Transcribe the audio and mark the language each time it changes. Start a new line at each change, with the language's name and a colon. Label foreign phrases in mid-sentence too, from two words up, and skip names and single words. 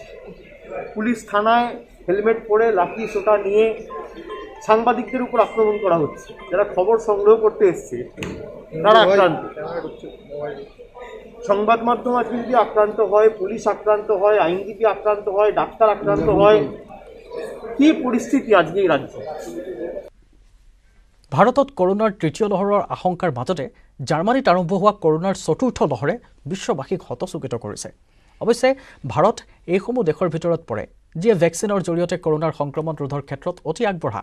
Bangla: পুলিশ থানায় হেলমেট পরে লাঠি সোটা নিয়ে সাংবাদিকদের উপর আক্রমণ করা হচ্ছে। যারা খবর সংগ্রহ করতে এসছে তারা আক্রান্ত। সংবাদ মাধ্যম আজকে যদি আক্রান্ত হয়, পুলিশ আক্রান্ত হয়, আইনজীবী আক্রান্ত হয়, ডাক্তার আক্রান্ত হয়, কি পরিস্থিতি আজকে এই ৰাজ্যে?
Assamese: ভাৰতত কৰোণাৰ তৃতীয় লহৰৰ আশংকাৰ মাজতে জাৰ্মানীত আৰম্ভ হোৱা কৰোণাৰ চতুৰ্থ লহৰে বিশ্ববাসীক হতচকিত কৰিছে। অৱশ্যে ভাৰত এইসমূহ দেশৰ ভিতৰত পৰে যিয়ে ভেকচিনৰ জৰিয়তে কৰোণাৰ সংক্ৰমণ ৰোধৰ ক্ষেত্ৰত অতি আগবঢ়া।